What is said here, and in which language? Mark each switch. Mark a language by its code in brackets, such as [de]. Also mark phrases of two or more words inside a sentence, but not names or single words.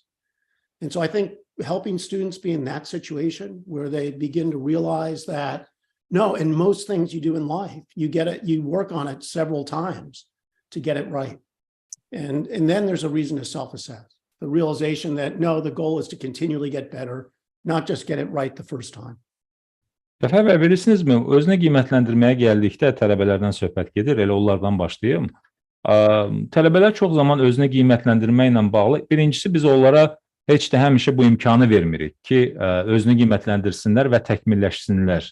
[en] And so I think helping students be in that situation where they begin to realize that, no, in most things you do in life, you work on it several times to get it right. And then there's a reason to self-assess. The realization that, no, the goal is to continually get better, not just get it right the first time. [az] Dəfə verirsinizmi? Özünə qiymətləndirməyə gəldikdə tələbələrdən söhbət gedir, elə onlardan başlayım. Tələbələr çox zaman özünə qiymətləndirməklə bağlı, birincisi biz onlara heç də həmişə bu imkanı vermirik ki, özünü qiymətləndirsinlər və təkmilləşsinlər.